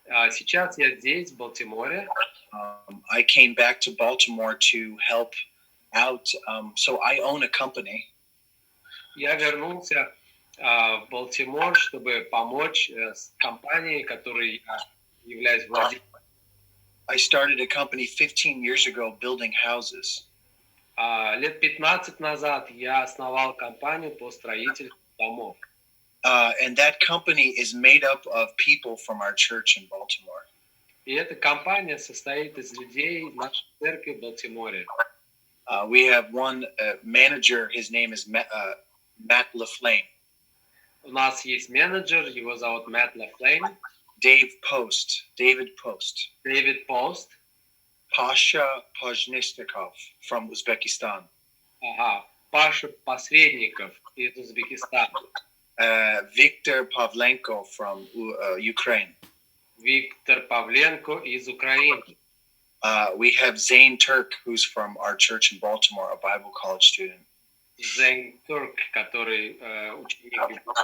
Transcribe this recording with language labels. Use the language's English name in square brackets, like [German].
[Russian] Сейчас я здесь, в Балтиморе. [English] I came back to Baltimore to help out. So I own a company. [Russian] Я вернулся в Балтимор, чтобы помочь с компанией, которой я являюсь владельцем. [English] I started a company 15 years ago building houses. [Russian] Лет 15 назад я основал компанию по строительству домов. [English] And that company is made up of people from our church in Baltimore. [Russian] И эта компания состоит из людей нашей церкви в Балтиморе. [English] We have one manager, his name is Matt LaFlame. [Russian] У нас есть менеджер, его зовут Мэтт Лафлейн. [English] David Post. [Russian] Дэвид Пост. [English] Pasha Pajnistikov from Uzbekistan. [Russian] Паша Посредников из Узбекистана. [English] Viktor Pavlenko from Ukraine. [Russian] Виктор Павленко из Украины. [English] We have Zane Turk, who's from our church in Baltimore, a Bible college student. [Russian] Зейн Турк, который ученик.